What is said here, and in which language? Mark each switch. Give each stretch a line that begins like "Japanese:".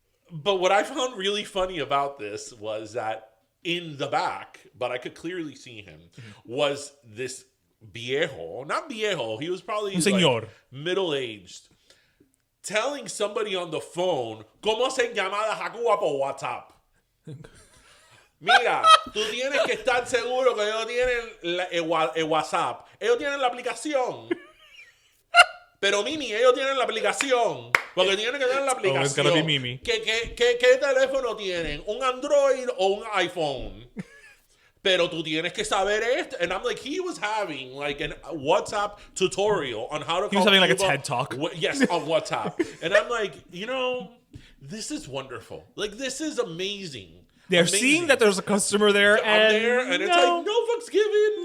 English: But what I found really funny about this was that in the back, but I could clearly see him, was this viejo, not viejo, he was probably like middle-aged, telling somebody on the phone, ¿Cómo se llama la Jacuba por WhatsApp?
Spanish: Mira, tú tienes que estar seguro que ellos tienen el WhatsApp. Ellos tienen la aplicación. Pero Mimi, ellos tienen la aplicación. Porque tienen que tener la aplicación.
English: Oh, it's gonna be Mimi.
Spanish: ¿Qué teléfono tienen? ¿Un Android o un iPhone? Pero tú tienes que saber esto.
English: And I'm like, he was having like a WhatsApp tutorial on how to call He was having like a people. TED Talk. Yes, on WhatsApp. And I'm like, this is wonderful. Like, this is amazing. They're seeing that there's a customer there, and it's like, no fucks given.